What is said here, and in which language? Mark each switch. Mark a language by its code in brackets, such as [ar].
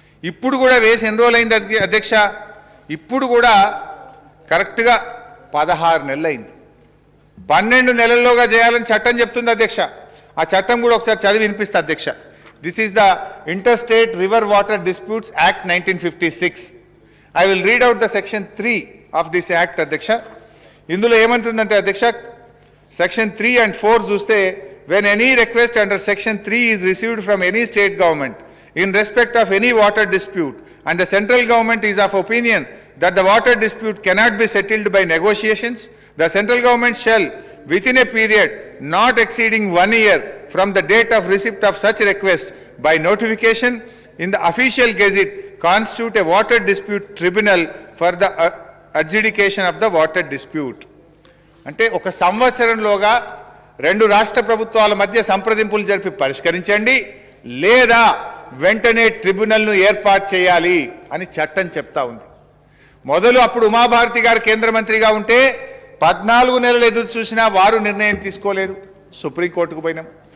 [te] ఇప్పుడు కూడా వేసి ఎన్ని రోజులైంది అధ్యక్ష? ఇప్పుడు కూడా కరెక్ట్గా 16 నెలలు అయింది. 12 నెలల్లోగా చేయాలని చట్టం చెప్తుంది అధ్యక్ష. ఆ చట్టం కూడా ఒకసారి చదివి వినిపిస్తా అధ్యక్ష. [en] This is the interstate river water disputes act 1956. I will read out the section 3 of this act అధ్యక్ష. [te] ఇందులో ఏమంటుందంటే అధ్యక్ష, [en] section 3 and 4 [te] చూస్తే, [en] when any request under section 3 is received from any state government in respect of any water dispute and the central government is of opinion that the water dispute cannot be settled by negotiations, the central government shall within a period not exceeding 1 year from the date of receipt of such request by notification in the official gazette constitute a water dispute tribunal for the adjudication of the water dispute. [te] అంటే ఒక సంవత్సరంలోగా రెండు రాష్ట్ర ప్రభుత్వాల మధ్య సంప్రదింపులు జరిపి పరిష్కరించండి, లేదా వెంటనే ట్రిబ్యునల్ను ఏర్పాటు చేయాలి అని చట్టం చెప్తా ఉంది. మొదలు అప్పుడు ఉమాభారతి గారు కేంద్ర మంత్రిగా ఉంటే 14 నెలలు ఎదురు చూసినా వారు నిర్ణయం తీసుకోలేదు. సుప్రీంకోర్టుకు పోయినాం.